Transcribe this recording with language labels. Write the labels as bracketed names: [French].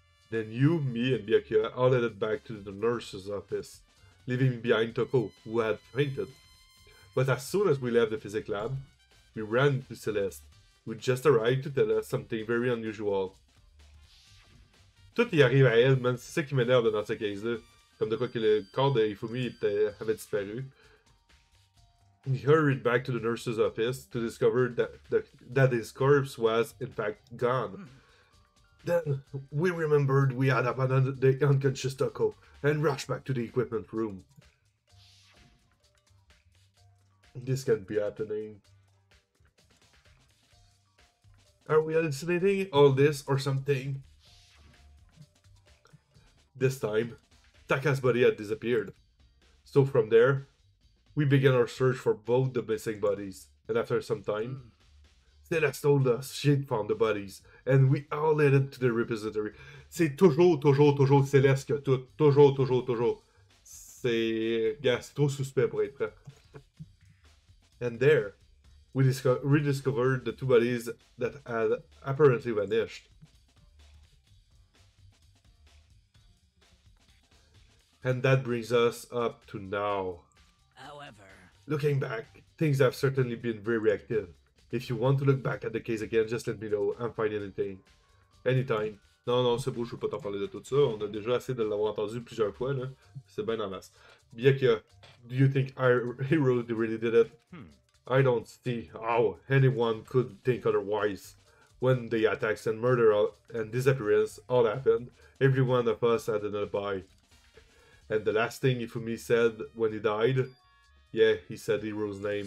[English] Then you, me, and Byakuya all headed back to the nurse's office, leaving behind Toko, who had fainted. But as soon as we left the physics lab, we ran to Celeste, who just arrived to tell us something very unusual. [French] Tout y arrive à elle, man. C'est ça qui m'énerve dans ce case-là. Comme de quoi que le corps de Ifumi avait disparu. [English] He hurried back to the nurse's office to discover that his corpse was, in fact, gone. Then, we remembered we had abandoned the unconscious Toko and rushed back to the equipment room. This can't be happening. Are we hallucinating all this or something? This time, Taka's body had disappeared. So from there, we began our search for both the missing bodies. And after some time, Celeste told us she'd found the bodies. And we all headed to the repository. [French] C'est toujours Celeste qui a tout. Toujours. C'est trop suspect pour être vrai. [English] And there, we rediscovered the 2 bodies that had apparently vanished. And that brings us up to now. However... Looking back, things have certainly been very active. If you want to look back at the case again, just let me know. I'm fine anything. Anytime. [French] Non, c'est beau, je veux pas t'en parler de tout ça. On a déjà assez de l'avoir entendu plusieurs fois, là. C'est bien en masse. [English] Byakuya, do you think our hero really did it? I don't see how anyone could think otherwise. When the attacks and murder and disappearance all happened, every one of us had an alibi. And the last thing Ifumi said when he died, yeah, he said the hero's name.